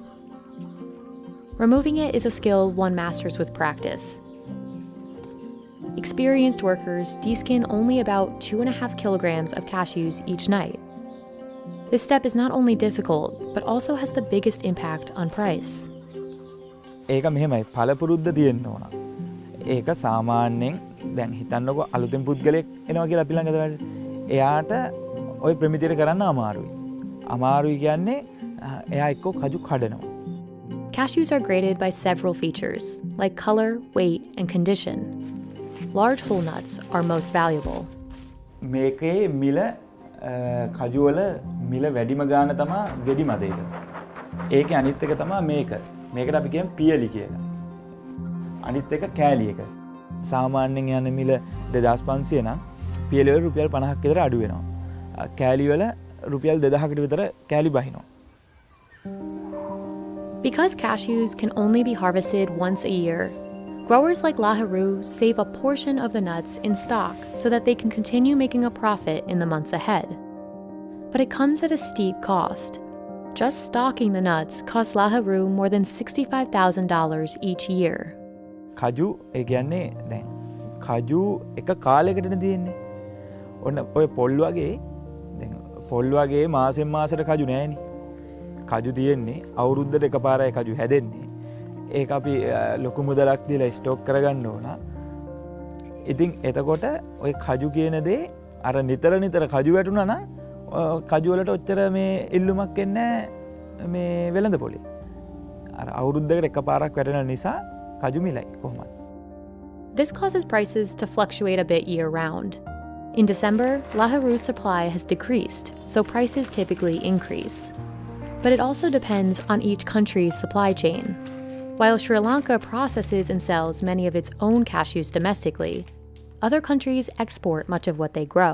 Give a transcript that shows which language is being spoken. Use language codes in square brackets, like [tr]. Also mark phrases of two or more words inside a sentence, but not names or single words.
[en] Removing it is a skill one masters with practice. Experienced workers deskin only about 2.5 kilograms of cashews each night. This step is not only difficult, but also has the biggest impact on price. [si] ඒක මෙහෙමයි පළපුරුද්ද තියෙන්න ඕන. ඒක සාමාන්‍යයෙන් දැන් හිතන්නකෝ අලුතෙන් පුද්ගලයෙක් එනවා කියලා අපි ළඟද වැඩ. එයාට ওই ප්‍රමිතියට කරන්න අමාරුයි. අමාරුයි කියන්නේ එයා එක්ක කජු කඩනවා. [en] Cashews are graded by several features, like color, weight, and condition. Large whole nuts are most valuable. [si] මේකේ මිල කජු වල මිල වැඩිම ගාන තමයි ගෙඩි මදේක. ඒකේ අනිත් එක තමයි මේක. මේකට අපි කියමු පියලි කියලා. අනිත් එක කෑලි එක. සාමාන්‍යයෙන් යන මිල 2500 නම් පියලි වල රුපියල් 50ක් විතර අඩු වෙනවා. කෑලි වල රුපියල් 2000කට විතර කෑලි බහිනවා. [en] Because cashews can only be harvested once a year, growers like Laharu save a portion of the nuts in stock so that they can continue making a profit in the months ahead. But it comes at a steep cost. Just stocking the nuts costs Laharu more than $65,000 each year. [si] කජු ඒ කියන්නේ දැන් කජු එක කාලයකටනේ තියෙන්නේ. ඔන්න ඔය පොල් වගේ දැන් පොල් වගේ මාසෙන් මාසෙට කජු නෑනේ. කජු තියෙන්නේ අවුරුද්දට එකපාරයි කජු හැදෙන්නේ. ඒක අපි ලොකු මුදලක් දීලා ස්ටොක් කරගන්න ඕන. ඉතින් එතකොට ඔය කජු කියන දේ අර නිතර කජු වැටුණා නම් කජු වලට ඔච්චර මේ ඉල්ලුමක් එන්නේ මේ වෙළඳ පොලේ. අර අවුරුද්දකට එකපාරක් වැටෙන නිසා කජු මිලයි කොහොමද? [en] This causes prices to fluctuate a bit year-round. In December, Laharu's supply has decreased, so prices typically increase. But it also depends on each country's supply chain. While Sri Lanka processes and sells many of its own cashews domestically, other countries export much of what they grow.